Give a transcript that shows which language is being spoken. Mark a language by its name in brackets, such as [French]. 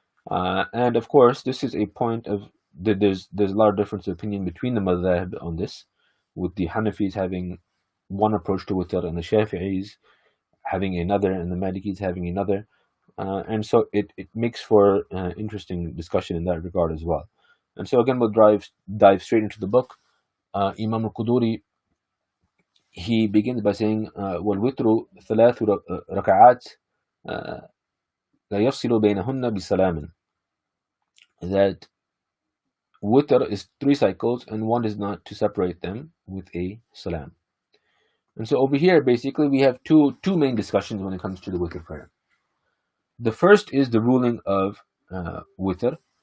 [English] And of course, this is a point of, there's a lot of difference of opinion between the madhab on this, with the Hanafis having one approach to witr and the Shafi'is having another and the Malikis having another. And so it makes for interesting discussion in that regard as well. And so again, we'll dive straight into the book. Imam al-Quduri, he begins by saying, [Arabic] وَالْوِتْرُ ثَلَاثُ رَكَعَاتٍ لَا يَفْصِلُ بَيْنَهُنَّ بِسَلَامٍ. [English] That witr is 3 cycles and one is not to separate them with a salam. And so over here, basically, we have two main discussions when it comes to the witr prayer. The first is the ruling of witr.